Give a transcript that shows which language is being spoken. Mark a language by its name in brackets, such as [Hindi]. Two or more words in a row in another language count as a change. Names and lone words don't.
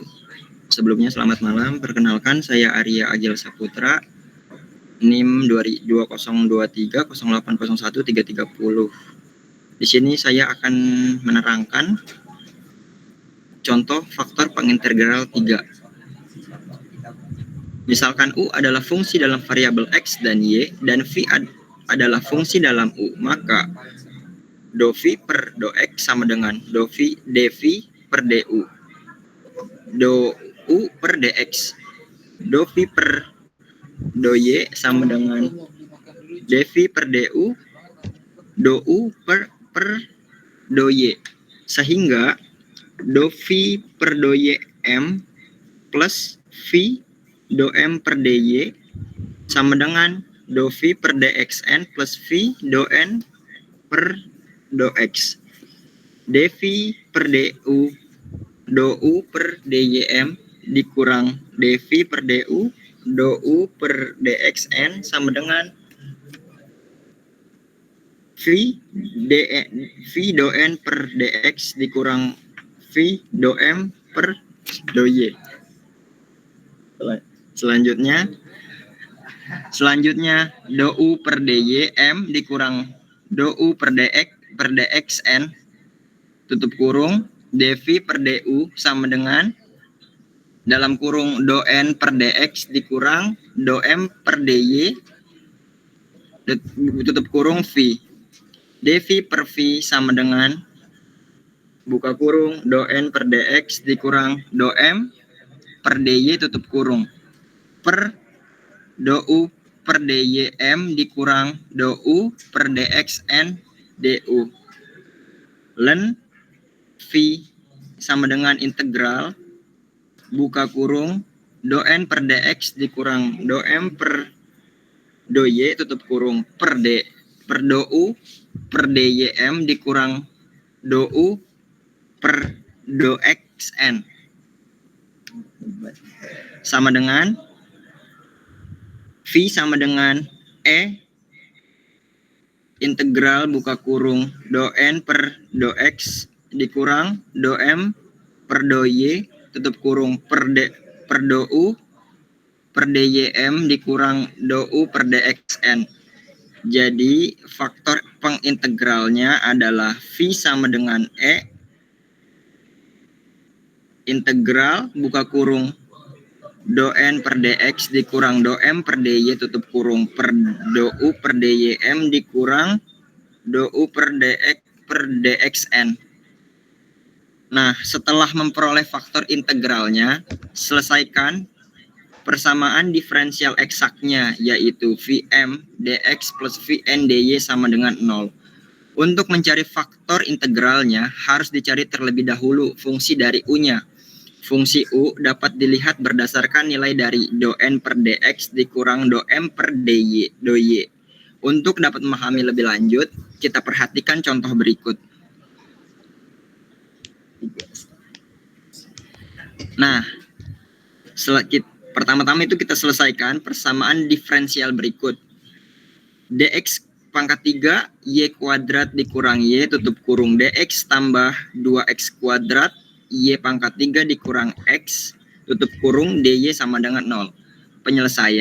[Indonesian] Sebelumnya selamat malam. Perkenalkan, saya Arya Agil Saputra, NIM 2023080130. Di sini saya akan menerangkan contoh faktor pengintegral 3. Misalkan U adalah fungsi dalam variabel X dan Y, dan V adalah fungsi dalam U, maka do V per do X sama dengan do V dV per du, do U per dx, do V per do Y sama dengan dV per du, do U per do Y, sehingga do V per do Y M plus V do M per dy sama dengan do V per dxn plus V do N per do X. dV per du, do U per dym dikurang dV per du, do U per dxn sama dengan V do N per dx dikurang V do M per do Y. Selanjutnya do U per dy M dikurang do U per dxn tutup kurung dV per du sama dengan dalam kurung do N per dx dikurang do M per dy tutup kurung V. dV per V sama dengan buka kurung do N per dx dikurang do M per dy tutup kurung per do U per dym dikurang do U per dxn du. Len V sama dengan integral buka kurung do N per dx dikurang do M per do Y tutup kurung per do U per dym dikurang do U per do xn sama dengan V sama dengan integral buka kurung do N per do X dikurang do M per do Y tutup kurung per do U per dym dikurang do U per dxn. Jadi faktor pengintegralnya adalah V sama dengan integral buka kurung do N per dx dikurang do M per dy tutup kurung per do U per dym dikurang do U per dxn. Nah, setelah memperoleh faktor integralnya, selesaikan persamaan diferensial eksaknya, yaitu Vm dx plus Vn dy sama dengan 0. Untuk mencari faktor integralnya, harus dicari terlebih dahulu fungsi dari U-nya. Fungsi U dapat dilihat berdasarkan nilai dari do N per dx dikurang do M per dy, do Y. Untuk dapat memahami lebih lanjut, kita perhatikan contoh berikut. Nah, pertama-tama itu kita selesaikan persamaan diferensial berikut. Dx pangkat 3 y kuadrat dikurang y tutup kurung dx tambah 2x kuadrat y pangkat 3 dikurang x tutup kurung dy sama dengan 0.